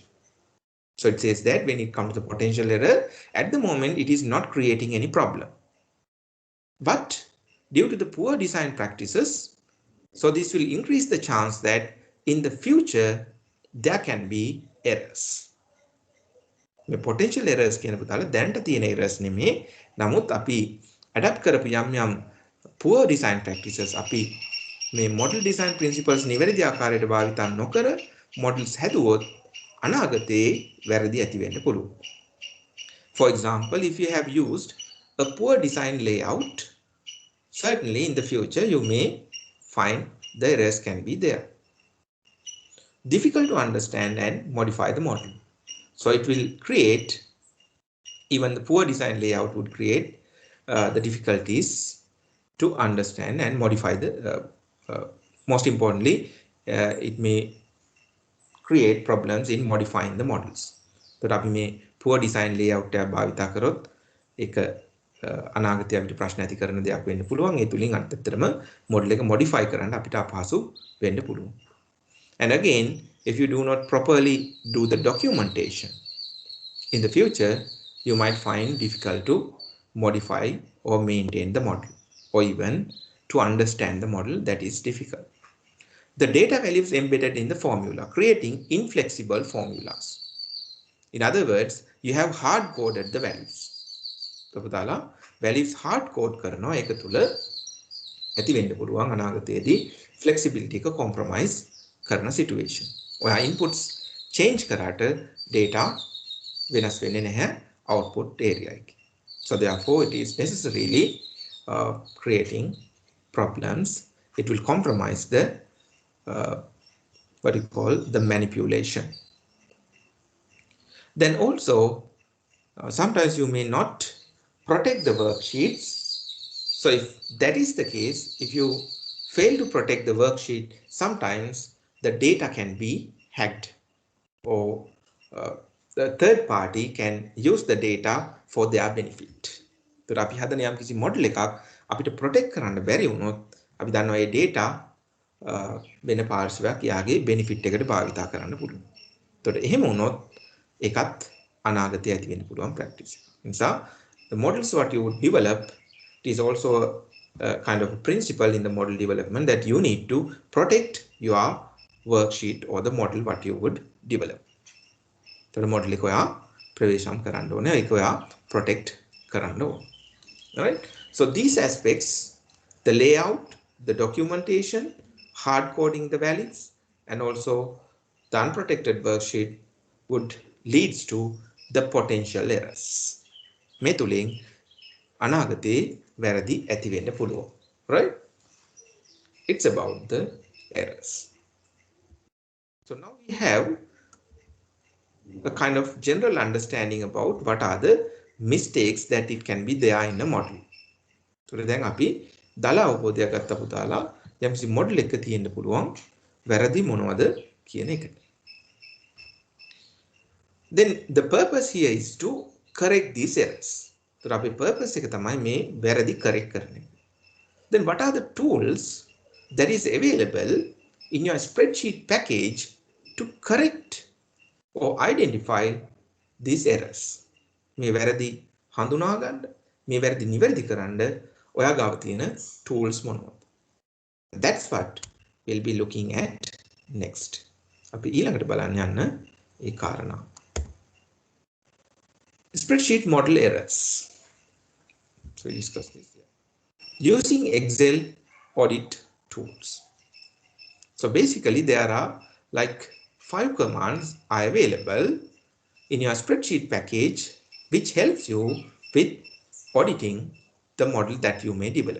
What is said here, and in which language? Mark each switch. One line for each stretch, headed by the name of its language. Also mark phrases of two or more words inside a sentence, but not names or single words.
English: So it says that when it comes to potential error, at the moment it is not creating any problem. But due to the poor design practices, so this will increase the chance that in the future there can be errors.
Sinhala: මේ
English: potential errors
Sinhala: කියන පුතාල දැනට තියෙන errors නෙමේ. නමුත් අපි adapt කරපු යම් යම්
English: poor design practices
Sinhala: අපි මේ
English: model design principles
Sinhala: නිවැරදි ආකාරයට භාවිත නොකර models හැදුවොත් අනාගතේ වැරදි ඇති වෙන්න පුළුවන්.
English: For example, if you have used a poor design layout, certainly in the future you may find the errors can be there. Difficult to understand and modify the model. So it will create, even the poor design layout would create the difficulties to understand and modify the, most importantly, it may create problems in modifying the models.
Sinhala: So අපි මේ
English: poor design layout
Sinhala: එක භාවිත කරොත් ඒක අනාගතයේ අපිට ප්‍රශ්න ඇති කරන දෙයක් වෙන්න පුළුවන්. ඒ තුලින් අත්‍යවශ්‍යම model එක modify කරන්න අපිට අපහසු වෙන්න පුළුවන්.
English: And again, if you do not properly do the documentation, in the future, you might find difficult to modify or maintain the model, or even to understand the model. That is difficult. The data values embedded in the formula, creating inflexible formulas. In other words, you have hard-coded the values.
Sinhala: So,
English: values hard-code
Sinhala: කරනවා ඒක තුල ඇති වෙන්න පුළුවන් අනාගතයේදී flexibility එක compromise කරන situation. ඔයා inputs change කරාට data වෙනස් වෙන්නේ නැහැ
English: output area
Sinhala: එකේ.
English: So therefore it is necessarily creating problems. It will compromise the what you call the manipulation. Then also sometimes you may not protect the worksheets. So if that is the case, if you fail to protect the worksheet, sometimes the data can be hacked, or the third party can use the data for their benefit.
Sinhala: So අපි හදන යම් කිසි model එකක් අපිට protect කරන්න බැරි වුණොත් අපි දන්නවා මේ data වෙන පාර්ශවයක් යාගේ benefit එකට භාවිත කරන්න පුළුවන්. එතකොට එහෙම වුණොත් ඒකත් අනාගතයේ ඇති වෙන්න පුළුවන් practice.
English: නිසා the models what you would develop, it is also a kind of a principle in the model development that you need to protect your worksheet or the model what you would develop. So the model
Sinhala: එක ඔයා ප්‍රවේශම් කරන්න ඕනේ, ඒක ඔයා protect කරන්න ඕනේ.
English: All right? So these aspects, the layout, the documentation, hard coding the values, and also the unprotected worksheet would leads to the potential errors.
Sinhala: මේ තුලින් අනාගතේ වැරදි ඇති වෙන්න පුළුවන්.
English: Right? It's about the errors. So now we have a kind of general understanding about what are the mistakes that it can be there in a model.
Sinhala: So දැන් අපි දල අවබෝධයක් ගත්ත පුතාලා යම්කිසි මොඩල් එකක තියෙන්න පුළුවන් වැරදි මොනවද කියන එකට.
English: Then the purpose here is to correct these errors.
Sinhala: So අපේ purpose එක තමයි මේ වැරදි correct කරන එක.
English: Then what are the tools that is available in your spreadsheet package to correct or identify these errors?
Sinhala: මේ වැරදි හඳුනා ගන්න, මේ වැරදි නිවැරදි කරන්න ඔයා ගාව තියෙන tools මොනවද?
English: That's what we'll be looking at next.
Sinhala: අපි ඊළඟට බලන්න යන්න ඒ කාරණා.
English: Spreadsheet model errors. So we discuss this here. Using Excel audit tools. So basically there are like 5 commands are available in your spreadsheet package which helps you with auditing the model that you may develop.